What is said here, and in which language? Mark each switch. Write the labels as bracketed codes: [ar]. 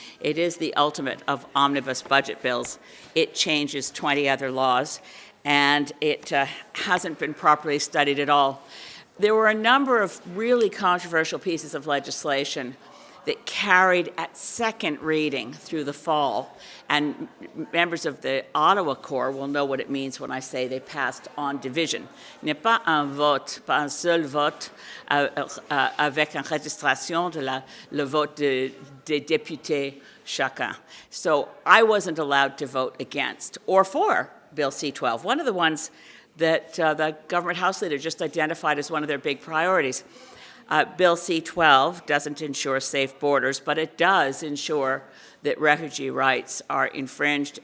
[en] It is the ultimate of omnibus budget bills. It changes 20 other laws, and it hasn't been properly studied at all. There were a number of really controversial pieces of legislation that carried at second reading through the fall, and members of the Ottawa Corps will know what it means when I say they passed on division. [fr] Il n'y a pas un vote, pas un seul vote avec enregistration de le vote des députés chacun. [en] So I wasn't allowed to vote against or for Bill C-12, one of the ones that the government House leader just identified as one of their big priorities. Bill C-12 doesn't ensure safe borders, but it does ensure that refugee rights are infringed.